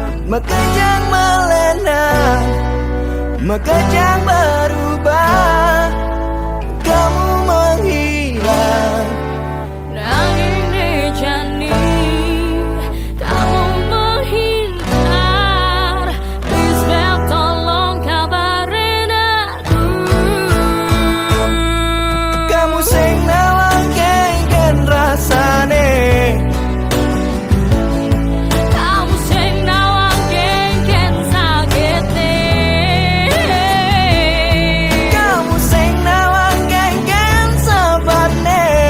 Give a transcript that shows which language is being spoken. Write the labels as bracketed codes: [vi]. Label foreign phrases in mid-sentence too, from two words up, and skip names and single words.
[ban] Mekejang melena, mekejang berubah, [id] kamu menghilang. [ban] Nanging nejani, [id] kamu menghindar. Please Beb, tolong kabarin aku. [ban] Kamu sing nawangkeun rasane, Kamu sing nawangkeun sakite. kamu sing nawangkeun sabatne.